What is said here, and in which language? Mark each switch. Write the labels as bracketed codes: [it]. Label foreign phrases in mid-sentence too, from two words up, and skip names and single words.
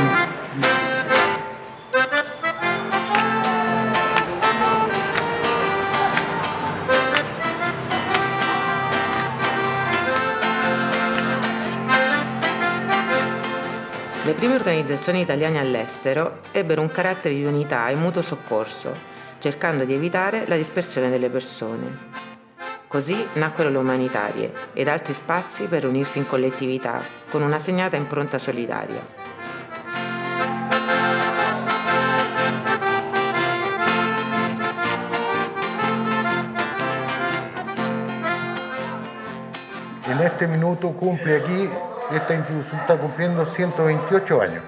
[it] Le prime organizzazioni italiane all'estero ebbero un carattere di unità e mutuo soccorso, cercando di evitare la dispersione delle persone. Così nacquero le umanitarie ed altri spazi per unirsi in collettività, con una segnata impronta solidaria. [es] En este minuto cumple aquí, esta institución está cumpliendo 128 años.